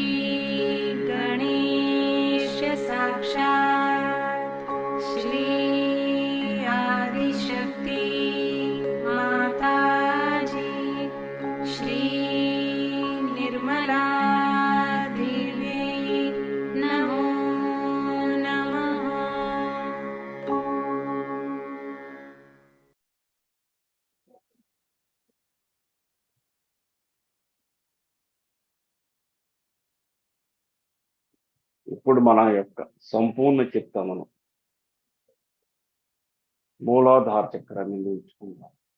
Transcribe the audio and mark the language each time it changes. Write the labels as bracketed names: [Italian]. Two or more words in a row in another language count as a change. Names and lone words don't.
[Sanskrit] गणेश साक्षात् श्री आदिशक्ति माताजी श्री निर्मला देवी नमो नमः। [Telugu] ఇప్పుడు మన యొక్క సంపూర్ణ చిత్తమును మూలాధార చక్రం మీద ఉంచుకుందాం.